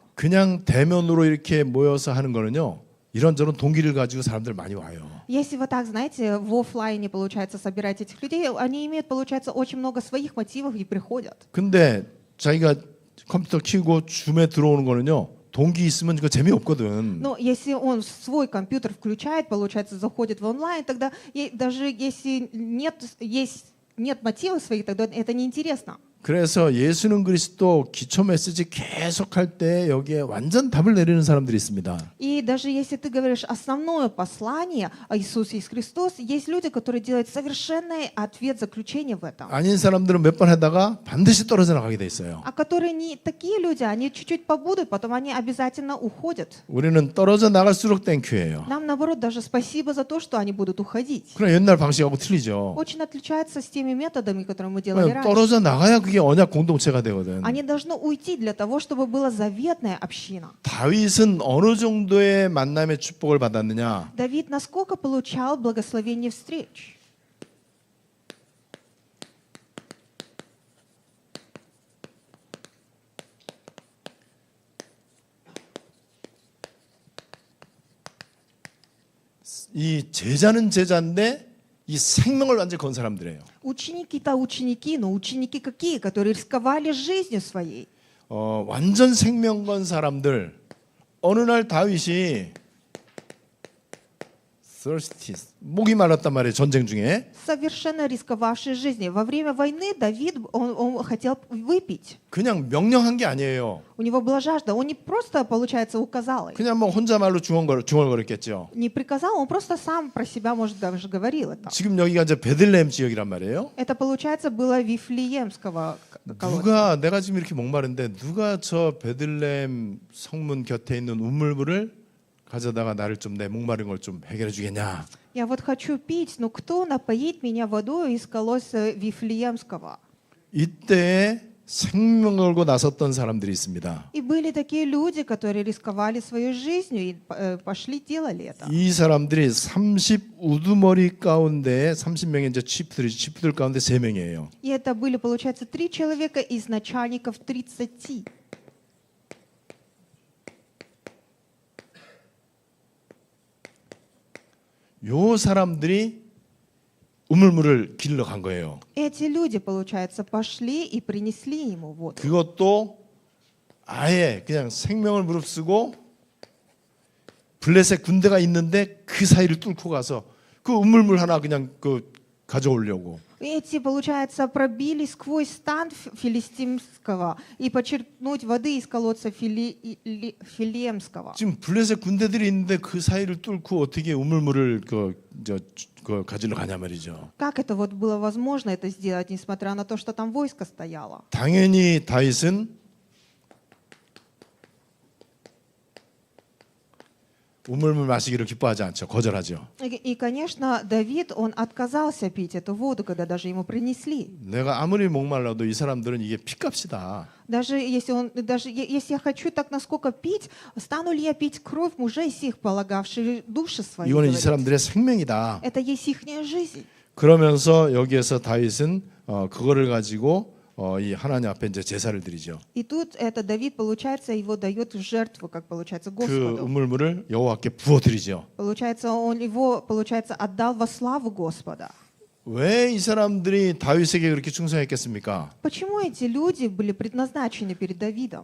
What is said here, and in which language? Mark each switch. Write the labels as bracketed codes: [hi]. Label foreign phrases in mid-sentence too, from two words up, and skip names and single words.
[ko] 그냥 대면으로 이렇게 모여서 하는 거는요. 이런저런 동기를 가지고 사람들 많이 와요. [ru] Если вы так, знаете, в офлайне, получается, собирать этих людей, они имеют, получается, очень много своих мотивов и приходят. [ko] 근데 자기가 컴퓨터 켜고 줌에 들어오는 거는요. 동기 있으면 그거 재미없거든. [ru] Но если он свой компьютер включает, получается, заходит в онлайн, тогда даже если нет мотивов своих, тогда это неинтересно. [ko] 그래서 예수는 그리스도 기초 메시지 계속 할 때 여기에 완전 답을 내리는 사람들이 있습니다. [ru] И даже если ты говоришь основное послание о Иисусе Христос, есть люди, которые делают совершенный ответ, заключение в этом. [ko] 아닌 사람들은 몇 번 하다가 반드시 떨어져 나가게 돼 있어요. [ru] А которые не такие люди, они чуть-чуть побудут, потом они обязательно уходят. [ko] 우리는 떨어져 나갈수록 땡큐예요. [ru] Нам, наоборот, даже спасибо за то, что они будут уходить. [ko] 그럼 옛날 방식하고 틀리죠. [ru] Очень отличается с теми методами, которые мы делали раньше. [ko] 떨어져 나가야 그게 언약 공동체가 되거든. [ru] Они должны уйти для того, чтобы была заветная община. [ko] 다윗은 어느 정도의 만남의 축복을 받았느냐? [ru] Давид насколько получал благословение встреч? [ko] 이 제자는 제자인데 이 생명을 완전히 건 사람들이에요. [ru] Ученики-то ученики, но ученики какие, которые рисковали жизнью своей. [ko] 완전 생명 건 사람들. 어느 날 다윗이 thirsty, 목이 말랐단 말이에요. 전쟁 중에. [ru] Совершенно рисковавшие жизнью. Во время войны Давид, он хотел выпить. [ko] 그냥 명령한 게 아니에요. [ru] У него была жажда. Он не просто, получается, указал. [ko] 그냥 뭐 혼자 말로 중얼거렸겠죠. [ru] Не приказал, он просто сам про себя, может, даже говорил это. [ko] 지금 여기가 이제 베들레헴 지역이란 말이에요. [ru] Это, получается, было Вифлеемского колодца. [ko] 누가 내가 지금 이렇게 목마른데 누가 저 베들레헴 성문 곁에 있는 우물물을 가져다가 나를 좀 내 목마른 걸 좀 해결해 주겠냐? [ru] Я вот хочу пить, но кто напоит меня водой из колодца Вифлеемского? [ko] 이때 생명 걸고 나섰던 사람들이 있습니다. [ru] И были такие люди, которые рисковали своей жизнью и пошли, делали это. [ko] 이 사람들이 30 우두머리 가운데 30명의 이제 치프들 가운데 3명이에요. [ru] И это были, получается, 3 человека из начальников 30. [ko] 요 사람들이 우물물을 길러 간 거예요. [ru] Эти люди, получается, пошли и принесли ему воду. [ko] 그것도 아예 그냥 생명을 무릅쓰고 블레셋 군대가 있는데 그 사이를 뚫고 가서 그 우물물 하나 그냥 그 가져오려고. [ru] Эти, получается, пробили сквозь стан филистимского и почерпнуть воды из колодца Филемского. [ko] 지금 블레셋 군대들이 있는데 그 사이를 뚫고 어떻게 우물물을 가지러 가냐 말이죠. [ru] Как это вот было возможно это сделать, несмотря на то, что там войско стояло? [ko] 당연히 다윗은 우물물 마시기를 기뻐하지 않죠. 거절하죠. [ru] И, конечно, Давид, он отказался пить эту воду, когда даже ему принесли. [ko] 내가 아무리 목말라도 이 사람들은 이게 핏값이다. [ru] Даже если я хочу так насколько пить, стану ли я пить кровь мужей сих, полагавших души свои? [ko] 이거는 이 [ru] говорит. [ko] 사람들의 생명이다. [ru] Это есть ихняя жизнь. [ko] 그러면서 여기에서 다윗은 그거를 가지고 이 하나님 앞에 이제 제사를 드리죠. [ru] И тут это Давид, получается, его дает в жертву, как получается, [ko] 그 [ru] Господу. [ko] 우물물을 여호와께 부어 드리죠. [ru] Получается, он его, получается, отдал во славу Господа. [ko] 왜 이 사람들이 다윗에게 그렇게 충성했겠습니까? [ru] Почему эти люди были предназначены перед Давидом?